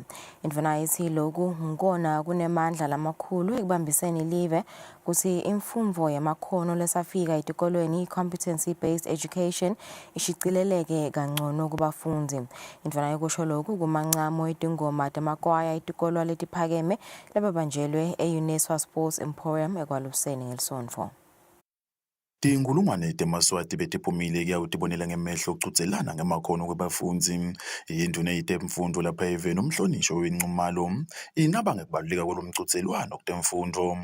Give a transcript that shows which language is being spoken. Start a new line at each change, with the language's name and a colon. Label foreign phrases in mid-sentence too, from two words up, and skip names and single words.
Swati: Indvuna ithi lokhu ngikona kunemandla lamakhulu ekubambiseni live kuthi imfundvo yamakhono lesafika etikolweni
English: competency based education
Swati: ishicileleke kangcono kubafundi. Indvuna ikusho lokhu kumancamo etingoma temakwaya etikolwa letiphakeme lababanjelwe e-UNESCO Sports Emporium eKwaluseni ngelisonto. Tinkulungwane temaswati betiphumile kuyawutibonela ngemehlo ucutselana ngemakhono kwebafundzi. Induna yetemfundo lapha eveni umhlonishwa weNxumalo inaba ngekubaluleka kwalomcutselwano kutemfundo.